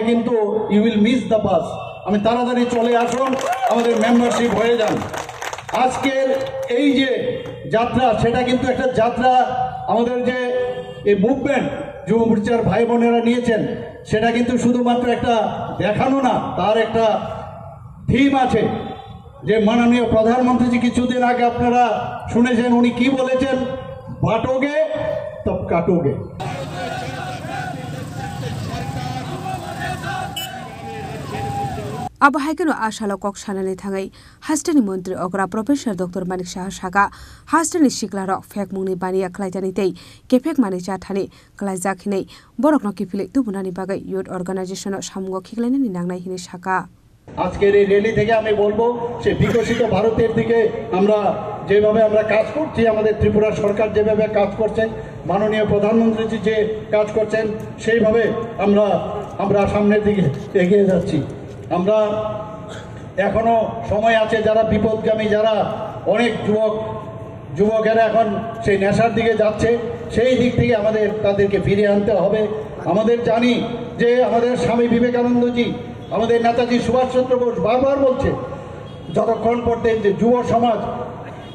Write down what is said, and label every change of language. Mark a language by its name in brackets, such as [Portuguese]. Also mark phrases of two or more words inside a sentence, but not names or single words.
[Bangla] কিন্তু [English] you will miss the bus [Bangla] আমি তাড়াতাড়ি চলে আসুন আমাদের মেম্বারশিপ হয়ে যান আজকের এই যে যাত্রা সেটা কিন্তু একটা যাত্রা আমাদের যে এই মুভমেন্ট যুব মোর্চার ভাই বোনেরা নিয়েছেন সেটা কিন্তু শুধুমাত্র একটা দেখানো না তার একটা থিম আছে যে মাননীয় প্রধানমন্ত্রী কিছুদিন আগে আপনারা শুনেছেন উনি কি বলেছেন [Hindi] बटोगे तो कटोगे [Kok Borok] abo haikeno ashalo kok sanani thangai hasteni mantri okra Professor Dr. Manik Saha saka hasteni sikla rok fek mungni baniya khlaijani tei kefek mani chathani khlaijakhinei borokno kifile tubunani bagai [English] youth organization [Kok Borok] samungo khiklainani nangnai hini saka [Bangla] আজকের এই র্যালি থেকে আমি বলবো সে বিকশিত ভারতের দিকে আমরা যেভাবে আমরা কাজ করছি আমাদের ত্রিপুরা সরকার যেভাবে কাজ করছে মাননীয় প্রধানমন্ত্রী যে কাজ করছেন সেইভাবে আমরা সামনের দিকে এগিয়ে যাচ্ছি আমরা এখনো সময় আছে যারা বিপদগামী যারা অনেক যুবকেরা এখন সেই নেশার দিকে যাচ্ছে সেই দিক থেকে আমাদের তাদেরকে ফিরিয়ে আনতে হবে আমাদের জানি যে আমাদের স্বামী বিবেকানন্দজি আমাদের নেতাজি সুভাষচন্দ্র বোস বারবার বলছে যতক্ষণ পর্যন্ত যুব সমাজ